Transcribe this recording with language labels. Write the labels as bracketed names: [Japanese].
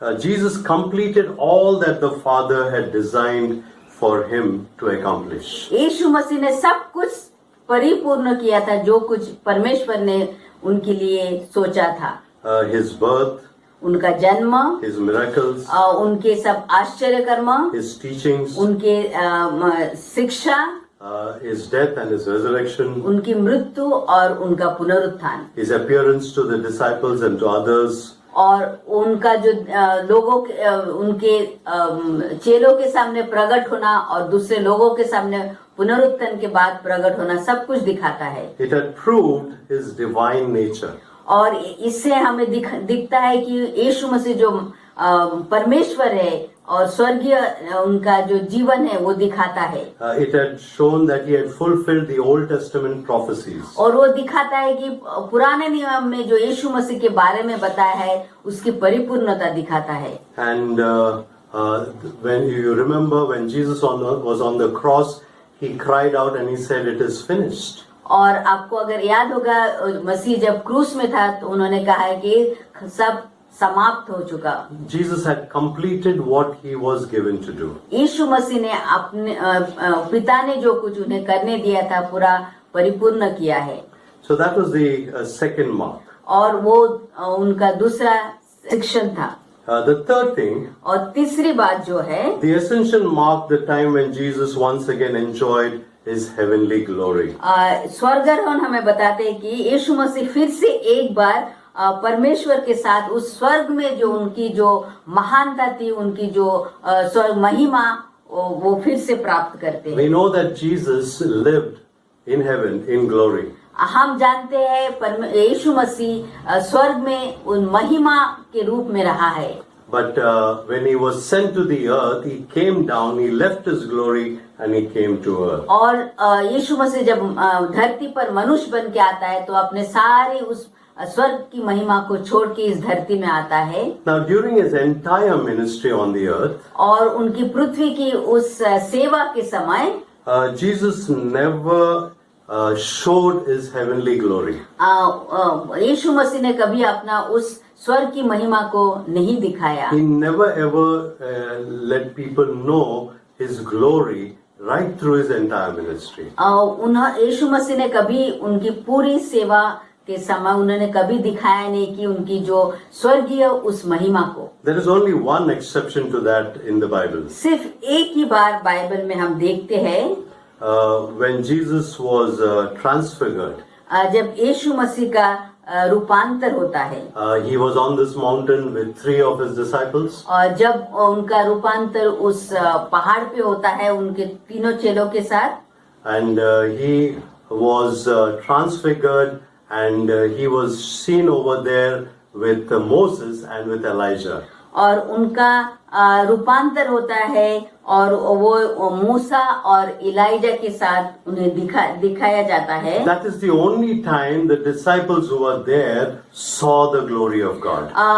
[English] Jesus completed all that the Father had designed for him to accomplish. [Hindi] यीशु मसीह ने सब कुछ परिपूर्ण किया था जो कुछ परमेश्वर ने उनके लिए सोचा था। [English] His birth, [Hindi] उनका जन्म, [English] his miracles, [Hindi] उनके सब आश्चर्य कर्म, [English] his teachings, [Hindi] उनके शिक्षा, [English] his death and his resurrection, [Hindi] उनकी मृत्यु और उनका पुनरुत्थान, [English] his appearance to the disciples and to others, [Hindi] और उनका जो लोगों के उनके चेलों के सामने प्रकट होना और दूसरे लोगों के सामने पुनरुत्थान के बाद प्रकट होना, सब कुछ दिखाता है। [English] it had proved his divine nature. [Hindi] और इससे हमें दिखता है कि यीशु मसीह जो परमेश्वर है और स्वर्गीय उनका जो जीवन है वो दिखाता है। [English] It had shown that he had fulfilled the Old Testament prophecies. [Hindi] और वो दिखाता है कि पुराने नियम में जो यीशु मसीह के बारे में बताया है उसकी परिपूर्णता दिखाता है। [English] And when you remember when Jesus was on the cross, he cried out and he said, "It is finished." [Hindi] और आपको अगर याद होगा मसीह जब क्रूस में था तो उन्होंने कहा है कि सब समाप्त हो चुका। [English] Jesus had completed what he was given to do. [Hindi] यीशु मसीह ने अपने पिता ने जो कुछ उन्हें करने दिया था पूरा परिपूर्ण किया है। [English] So that was the second mark. [Hindi] और वो उनका दूसरा शिक्षण था। [English] The third thing, [Hindi] और तीसरी बात जो है, [English] the ascension marked the time when Jesus once again enjoyed his heavenly glory. [Hindi] स्वर्गारोहण हमें बताते हैं कि यीशु मसीह फिर से एक बार परमेश्वर के साथ उस स्वर्ग में जो उनकी जो महानता थी, उनकी जो स्वर्ग महिमा वो फिर से प्राप्त करते हैं। [English] We know that Jesus lived in heaven in glory. [Hindi] हम जानते हैं यीशु मसीह स्वर्ग में उन महिमा के रूप में रहा है। [English] But when he was sent to the earth, he came down, he left his glory and he came to earth. [Hindi] और यीशु मसीह जब धरती पर मनुष्य बन के आता है तो अपने सारे उस स्वर्ग की महिमा को छोड़ के इस धरती में आता है। [English] Now during his entire ministry on the earth, [Hindi] और उनकी पृथ्वी की उस सेवा के समय [English] Jesus never showed his heavenly glory. [Hindi] यीशु मसीह ने कभी अपना उस स्वर्ग की महिमा को नहीं दिखाया। [English] He never ever let people know his glory right through his entire ministry. [Hindi] यीशु मसीह ने कभी उनकी पूरी सेवा के समय उन्होंने कभी दिखाया नहीं कि उनकी जो स्वर्गीय उस महिमा को। [English] There is only one exception to that in the Bible. [Hindi] सिर्फ एक ही बार बाइबल में हम देखते हैं [English] when Jesus was transfigured. [Hindi] जब यीशु मसीह का रूपांतर होता है। [English] He was on this mountain with 3 of his disciples. [Hindi] और जब उनका रूपांतर उस पहाड़ पे होता है उनके तीनों चेलों के साथ। [English] And he was transfigured and he was seen over there with Moses and with Elijah. [Hindi] और उनका रूपांतर होता है और वो मूसा और इलाइजा के साथ उन्हें दिखाया जाता है। [English] That is the only time the disciples who were there saw the glory of God.